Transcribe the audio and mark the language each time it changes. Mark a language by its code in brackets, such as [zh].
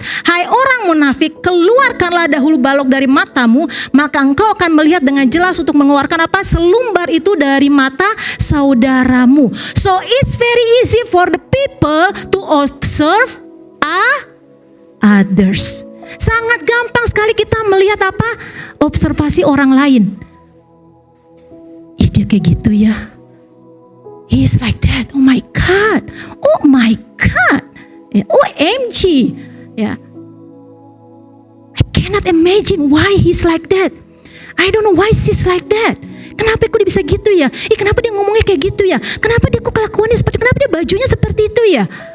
[id] Hai orang munafik, keluarkanlah dahulu balok dari matamu, maka engkau akan melihat dengan jelas untuk mengeluarkan apa? Selumbar itu dari mata saudaramu. [en] So it's very easy for the people to observe others. [id] Sangat gampang sekali kita melihat apa? Observasi orang lain. Dia kayak gitu ya. [en] He is like that. Oh my God. Oh my God. OMG. Ya. I cannot imagine why he's like that. I don't know why she's like that. [id] Kenapa kok dia bisa gitu ya? Kenapa dia ngomongnya kayak gitu ya? Kenapa dia kok kelakuannya seperti, kenapa dia bajunya seperti itu ya?